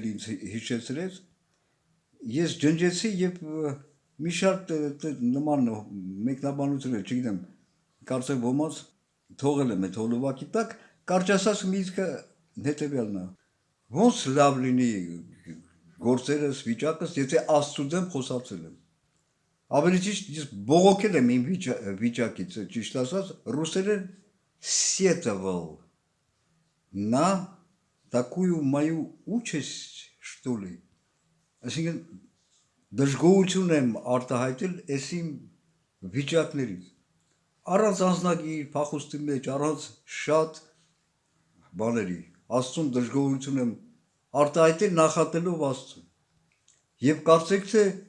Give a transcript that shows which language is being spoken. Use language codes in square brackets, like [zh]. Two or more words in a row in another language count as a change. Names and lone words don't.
[hy] ինձ հիշեցրեց, ես ջնջեցի եւ մի շարք նման մեկնաբանություններ, չգիտեմ, կարծեմ ոմանց թողել եմ այդ հոլովակի տակ, կարճ ասած միտքը հետեւյալն է։ Ոնց լավ լինի գործերս, վիճակս, եթե Աստծու դեմ խոսացել եմ։ Ավելի ճիշտ ես բողոքել եմ իմ վիճակից, ճիշտ ասած, ռուսերեն сетовал [ru] на такую мою участь, что ли։ [hy] Այսինքն դժգոհություն եմ արտահայտել այս իմ վիճակներից։ Առանց անձնագիր, փախուստի մեջ, առանց շատ բաների, Աստծուն դժգոհություն եմ արտահայտել նախատելով Աստծուն։ Եվ կարծեք թե